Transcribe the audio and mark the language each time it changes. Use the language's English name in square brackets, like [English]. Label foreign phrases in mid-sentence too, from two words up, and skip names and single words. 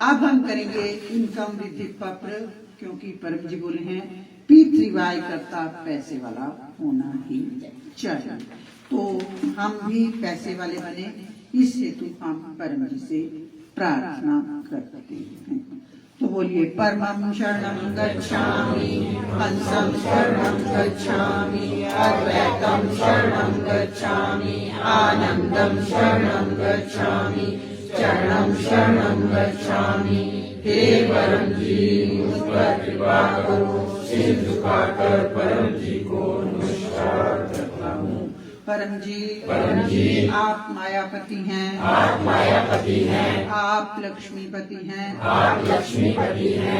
[Hindi] अब हम करेंगे इनकम वृद्धि पत्र, क्योंकि परम जी बोले हैं P3Y करता पैसे वाला होना ही चाहिए। तो हम भी पैसे वाले बने, इस हेतु हम परम जी से प्रार्थना करते हैं। [Sanskrit] तो बोलिए परमं शरणं गच्छामि, हंसं शरणं गच्छामि, अद्वैतं शरणं गच्छामि, आनंदं शरणं गच्छामि, चरणं शरणं गच्छामि। [Hindi] हे परम जी मुझ पर कृपा करो, सिर झुकाकर परम जी को नमस्कार करता हूँ। परम जी आप मायापति हैं, आप मायापति हैं, आप लक्ष्मीपति हैं, आप लक्ष्मीपति हैं।